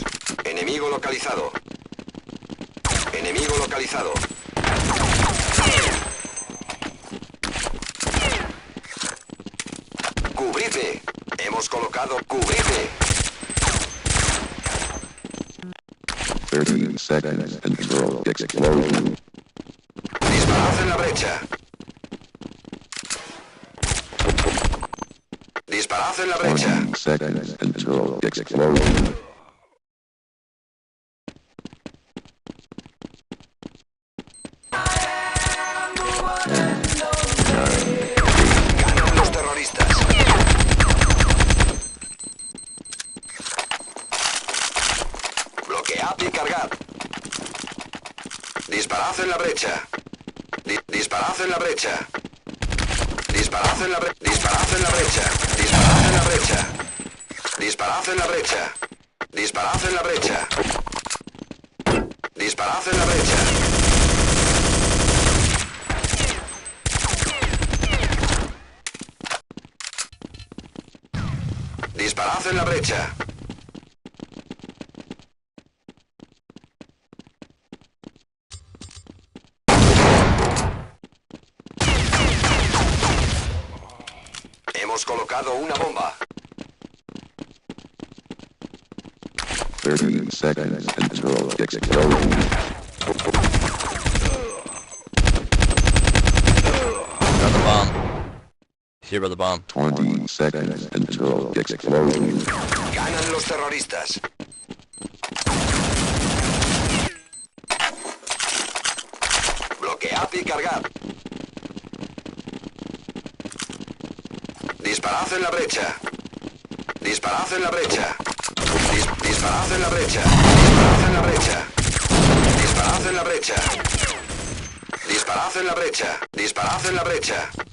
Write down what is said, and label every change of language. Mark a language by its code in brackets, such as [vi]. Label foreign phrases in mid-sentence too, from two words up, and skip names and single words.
[es] Enemigo localizado. Enemigo localizado. ¡Cubridme! Hemos colocado ¡cubridme! [en] 30 seconds until explosion. [es] Disparad en la brecha. Disparad en la brecha. [en] 20 seconds until explosion. 10, 9, [es] Ganan los terroristas. Bloquead y cargad. Disparad en la brecha. Disparad en la brecha. Disparad en la brecha. Disparad en la brecha. Disparad en la brecha. Disparad en la brecha. Disparad en la brecha. Disparad en la brecha. Disparad en la brecha. Hemos colocado una bomba. [en] 30 seconds until explosion. Got the bomb. Here by the bomb. 20 seconds until explosion. [es] Ganan los terroristas. Bloquead y cargad. Disparad en la brecha. Disparad en la brecha. Disparad en la brecha. Disparad en la brecha. Disparad en la brecha. Disparad en la brecha. Disparad en la brecha.